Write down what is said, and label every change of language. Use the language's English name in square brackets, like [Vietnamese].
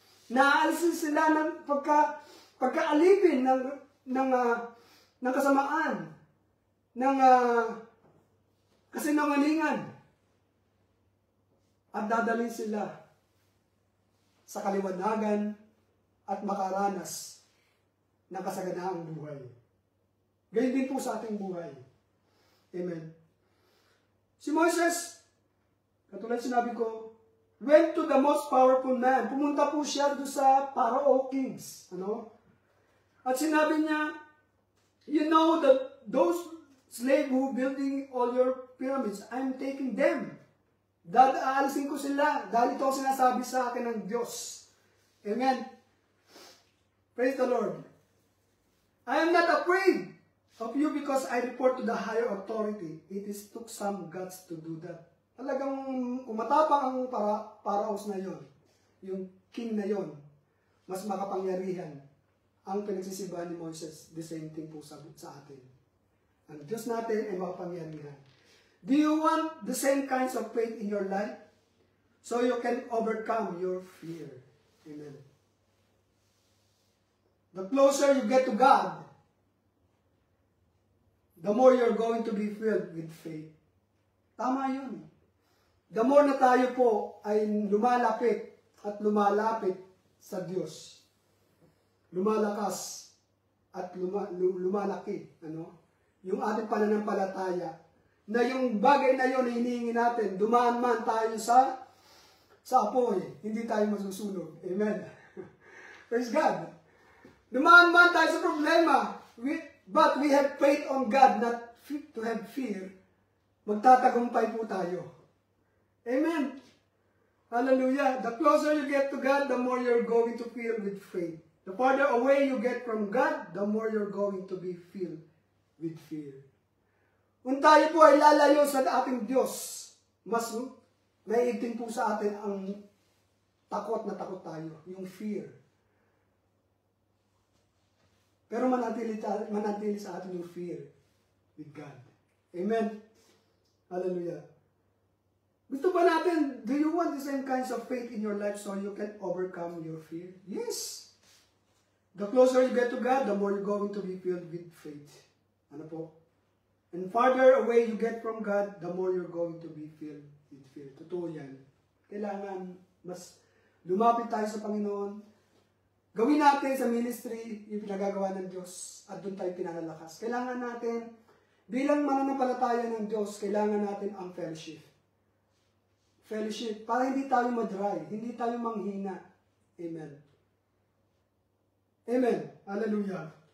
[Filipino] Naalisin sila ng pagkaalipin ng kasamaan, ng kasinungalingan, at dadalhin sila sa kaliwanagan at makaranas ng kasaganaang buhay. Ganyan din po sa ating buhay. Amen. [English] Si Moises, katulad sinabi ko, went to the most powerful man. [Filipino] Pumunta po siya doon sa Pharaoh Kings. [English] At sinabi niya, you know that those slaves who building all your pyramids, I'm taking them. [Filipino] Aalisin ko sila. Dahil ito ang sinasabi sa akin ng Diyos. [English] Amen. Praise the Lord. I am not afraid of you because I report to the higher authority. It took some guts to do that. [Filipino] Talagang umatapang ang paraos na yon, yung king na yon, mas makapangyarihan ang pinagsisibahan ni Moses. The same thing po sa atin. Ang Diyos natin ay makapangyarihan. [English] Do you want the same kinds of faith in your life so you can overcome your fear? Amen. The closer you get to God, the more you're going to be filled with faith. [Filipino] Tama yun. The more na tayo po ay lumalapit at lumalapit sa Diyos, lumalakas at lumalaki, yung ating pananampalataya, na yung bagay na yun na hinihingi natin, dumaan man tayo sa apoy, hindi tayo masusunog. Amen. Praise God. [English] Dumaan man tayo sa problema, but we have faith on God, not to have fear. [Filipino] Magtatagumpay po tayo. Amen. Hallelujah. [English] The closer you get to God, the more you're going to feel with faith. The farther away you get from God, the more you're going to be filled with fear. [Filipino] Kung tayo po ay lalayo sa ating Diyos, mas naiigting po sa atin ang takot na takot tayo, yung fear. Pero manatili sa atin yung fear with God. Amen. Hallelujah. [English] Gusto ba natin, do you want the same kinds of faith in your life so you can overcome your fear? Yes. The closer you get to God, the more you're going to be filled with faith. Ano po? And farther away you get from God, the more you're going to be filled with fear. [Filipino] Totoo yan. Kailangan mas lumapit tayo sa Panginoon. Gawin natin sa ministry yung pinagagawa ng Diyos at doon tayo pinanalakas. Kailangan natin, bilang mananampalataya ng Diyos, kailangan natin ang fellowship. Fellowship, para hindi tayo madry, hindi tayo manghina. Amen. Amen. Hallelujah.